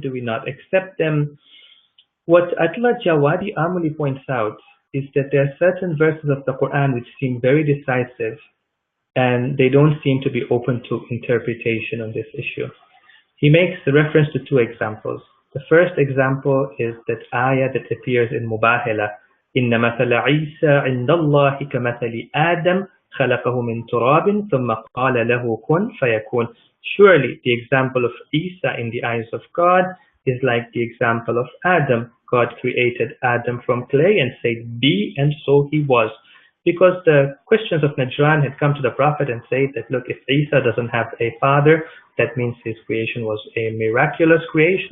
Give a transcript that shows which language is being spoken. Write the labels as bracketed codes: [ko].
[en] Do we not accept them? What Atla Jawadi Amuli points out is that there are certain verses of the Quran which seem very decisive, and they don't seem to be open to interpretation on this issue. He makes the reference to two examples. The first example is that ayah that appears in Mubahila. [ar] إن مثل عيسى عند الله كمثل آدم خلقه من تراب ثم قال له كن فيكون. [en] Surely the example of Isa in the eyes of God is like the example of Adam. God created Adam from clay and said be, and so he was. Because the Christians of Najran had come to the Prophet and said that, look, if Isa doesn't have a father, that means his creation was a miraculous creation.